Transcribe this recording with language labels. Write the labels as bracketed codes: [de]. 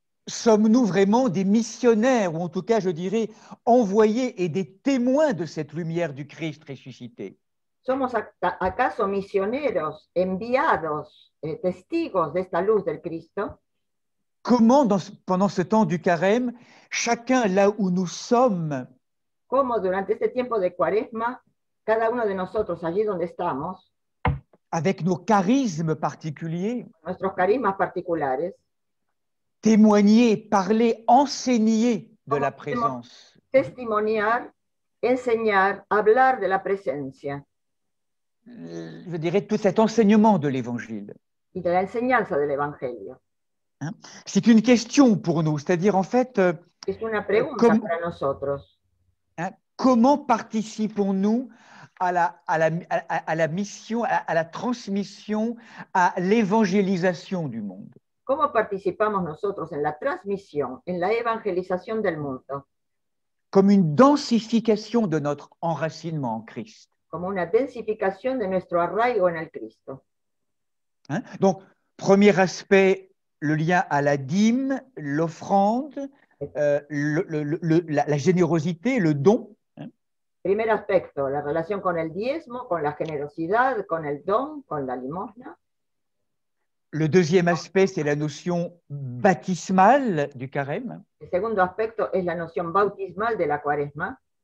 [fr] Sommes-nous vraiment des missionnaires, ou en tout cas, je dirais, envoyés et des témoins de cette lumière du Christ ressuscité? [es] ¿Somos acaso misioneros, enviados, testigos de esta luz del Cristo? [fr] Comment, pendant ce temps du carême, chacun là où nous sommes, [es] ¿Cómo durante este tiempo de Cuaresma, cada uno de nosotros allí donde estamos, [fr] avec nos charismes particuliers, [es] nuestros carismas particulares, [fr] témoigner, parler, enseigner de la présence? [es] testimoniar, enseñar, hablar de la presencia [fr] Je dirais tout cet enseignement de l'Évangile. [es] y de la enseñanza del Evangelio? [fr] C'est une question pour nous, c'est-à-dire en fait, [es] Es una pregunta para nosotros. [fr] comment participons-nous à la mission, à la transmission, à l'évangélisation du monde? [es] ¿Cómo participamos nosotros en la transmisión, en la evangelización del mundo? [fr] Comme une densification de notre enracinement en Christ. [es] Como una densificación de nuestro arraigo en el Cristo. [fr] Donc, premier aspect, le lien à la dîme, l'offrande, la générosité, le don. [es] Primer aspecto, la relación con el diezmo, con la generosidad, con el don, con la limosna. [fr] Le deuxième aspect, c'est la notion baptismale du carême. [es] El segundo aspecto es la noción bautismal de la Cuaresma.